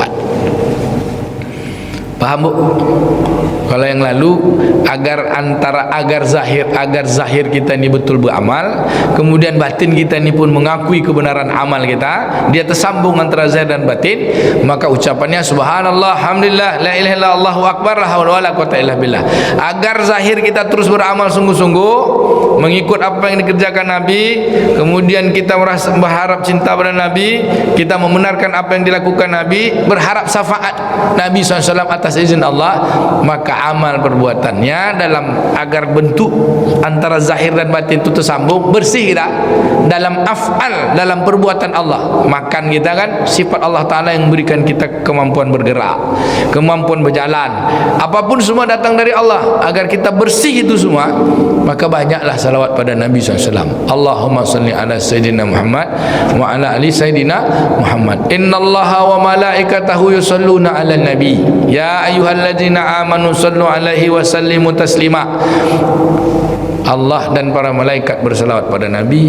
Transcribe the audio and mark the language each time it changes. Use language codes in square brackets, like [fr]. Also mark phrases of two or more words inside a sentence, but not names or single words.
[id] Paham bu? Kalau yang lalu, agar zahir kita ini betul beramal, kemudian batin kita ini pun mengakui kebenaran amal kita, dia tersambung antara zahir dan batin, maka ucapannya [ar] سبحان الله، الحمد لله, لا إله إلا الله، الله أكبر، لا حول ولا قوة إلا بالله. [id] Agar zahir kita terus beramal sungguh-sungguh, mengikut apa yang dikerjakan Nabi, kemudian kita merasa berharap cinta pada Nabi, kita membenarkan apa yang dilakukan Nabi, berharap syafaat Nabi SAW atas izin Allah, maka amal amal perbuatannya dalam agar bentuk antara zahir dan batin itu tersambung, bersih kita dalam af'al, dalam perbuatan Allah. Makan kita kan sifat Allah Ta'ala yang berikan kita kemampuan bergerak, kemampuan berjalan, apapun semua datang dari Allah. Agar kita bersih itu semua, maka banyaklah salawat pada Nabi SAW. [ar] اللهم صل على سيدنا محمد وعلى آل سيدنا محمد. إن الله وملائكته يصلون على النبي يا أيها الذين آمنوا صلوا عليه وسلموا تسليما. [id] Allah dan para malaikat bersalawat pada Nabi.